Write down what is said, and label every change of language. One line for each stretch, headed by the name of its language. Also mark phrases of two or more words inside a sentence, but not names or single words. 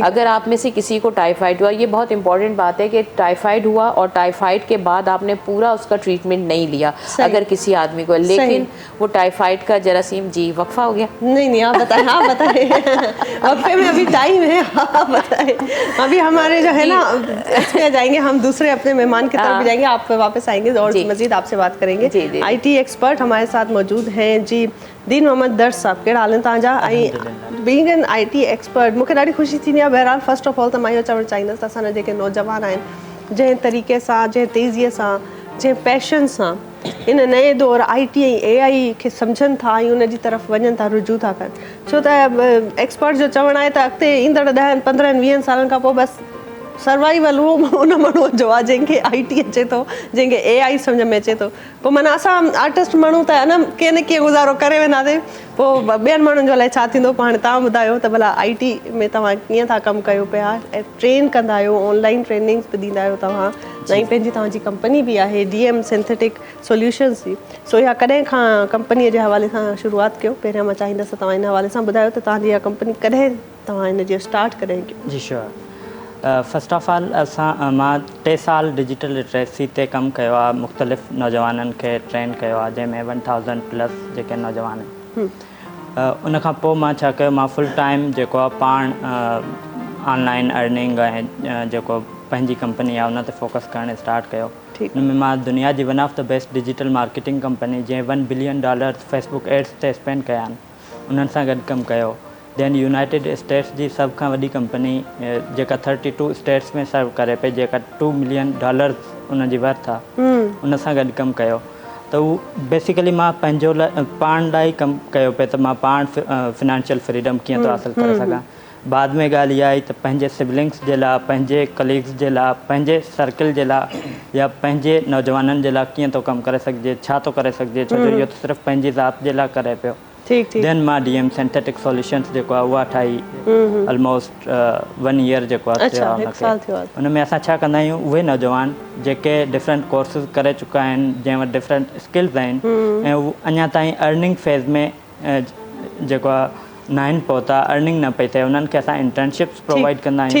Hindi: अगर आप में से किसी को टाइफाइड हुआ, ये बहुत इंपॉर्टेंट बात है कि टाइफाइड हुआ और टाइफाइड के बाद आपने पूरा उसका ट्रीटमेंट नहीं लिया अगर किसी आदमी को, लेकिन वो टाइफाइड का जरासीम, जी वक्फा हो गया। नहीं आप बताएं, आप बताएं। वक्फे में अभी टाइम है, आप बताएं। अभी हमारे जो है ना इसमें जाएंगे, हम दूसरे अपने मेहमान की तरफ भी जाएंगे, आप वापस आएंगे और मजीद आपसे बात करेंगे।
English: IT expert
Hindi: हमारे साथ मौजूद हैं जी, दीन मोहम्मद दर्श साहब।
Sindhi: कहिड़ा हाल आहिनि तव्हांजा?
English: being an IT expert
Sindhi: मूंखे ॾाढी ख़ुशी थींदी आहे। बहरहाल
English: first of all
Sindhi: त मां इहो चवणु चाहींदसि त असांजा जेके नौजवान आहिनि, जंहिं तरीक़े सां, जंहिं तेज़ीअ सां, जंहिं पैशन सां इन नए दौर IT ऐं AI खे सम्झनि था ऐं उन जी तरफ़ वञनि था, रुजू था कनि, छो त एक्सपर्ट जो चवणु आहे त अॻिते ईंदड़ 10, 15, 20 सालनि खां पोइ बसि सर्वाइवल उहो उन माण्हूअ जो आहे जंहिंखे IT अचे थो, जंहिंखे AI सम्झ में अचे थो। पोइ माना असां आर्टिस्ट माण्हू त न कीअं न कीअं गुज़ारो करे वेंदासीं, पोइ ॿियनि माण्हुनि जो अलाए छा थींदो। पोइ हाणे तव्हां ॿुधायो त भला IT में तव्हां कीअं था कमु कयो पिया, ऐं ट्रेन कंदा आहियो,
English: online trainings
Sindhi: बि ॾींदा आहियो तव्हां, ऐं पंहिंजी तव्हांजी कंपनी बि आहे DM सिंथेटिक सॉल्यूशंस जी। सो इहा कॾहिं खां कंपनीअ जे हवाले सां शुरूआति कयो? पहिरियां मां चाहींदसि तव्हां इन हवाले सां ॿुधायो त तव्हांजी इहा कंपनी कॾहिं, तव्हां इन जो स्टार्ट कॾहिं कयो? जी श्योर।
English: first of all
Sindhi: मां 3 साल
English: digital literacy
Sindhi: ते कमु कयो आहे, मुख़्तलिफ़ नौजवाननि खे ट्रेन कयो आहे, जंहिंमें 1000+ जेके नौजवान आहिनि। उन खां पोइ मां छा कयो, मां
English: full time
Sindhi: जेको आहे पाण
English: online earning
Sindhi: ऐं जेको पंहिंजी कंपनी आहे उन ते फोकस करणु स्टार्ट कयो। उन में मां दुनिया जी
English: one of the best digital marketing company
Sindhi: जंहिं $1 बिलियन
English: Facebook ads
Sindhi: ते स्पेंड कया आहिनि, उन्हनि सां गॾु कमु कयो। दैन यूनाइटेड स्टेट्स जी सभ खां वॾी कंपनी जेका 32 स्टेट्स में सर्व करे पई, जेका $2 मिलियन उन जी वर्थ आहे, उन सां गॾु कमु कयो। त उहो बेसिकली मां पंहिंजो पाण लाइ कमु कयो पियो त मां पाण
English: financial freedom
Sindhi: कीअं थो हासिलु करे सघां। बाद में ॻाल्हि इहा आई त पंहिंजे सिबलिंग्स जे लाइ, पंहिंजे कलीग्स जे लाइ, पंहिंजे सर्किल जे लाइ या पंहिंजे नौजवाननि जे लाइ कीअं थो कमु करे सघिजे, छा थो करे सघिजे, छो जो इहो त सिर्फ़ु पंहिंजी ज़ात जे लाइ करे पियो।
Hindi: ठीक ठीक
Sindhi: देन मां डीएम सिंथेटिक सॉल्यूशंस जेको आहे उहा ठाही
English: almost 1 year
Sindhi: जेको आहे अच्छा, हिकु साल थियो आहे। उन में असां छा कंदा आहियूं, उहे नौजवान जेके
English: different courses
Sindhi: करे चुका आहिनि, जंहिं वटि
English: different skills
Sindhi: आहिनि ऐं उहे अञा ताईं
English: earning phase
Sindhi: में जेको आहे न आहिनि पहुता, अर्निंग न पई थिए, उन्हनि खे असां
English: internships provide
Sindhi: कंदा आहियूं।